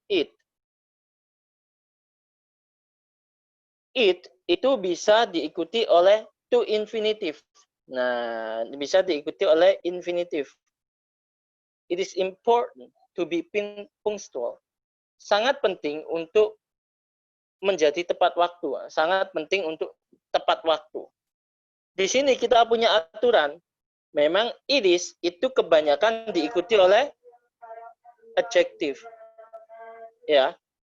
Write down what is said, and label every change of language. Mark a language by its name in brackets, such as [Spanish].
[Indonesian] It itu bisa diikuti oleh to infinitive. Nah, bisa diikuti oleh infinitive. [English] It is important to be punctual. [Indonesian] Sangat penting untuk menjadi tepat waktu. Sangat penting untuk tepat waktu. Di sini kita punya aturan. Memang it is itu kebanyakan diikuti oleh adjective. Ya.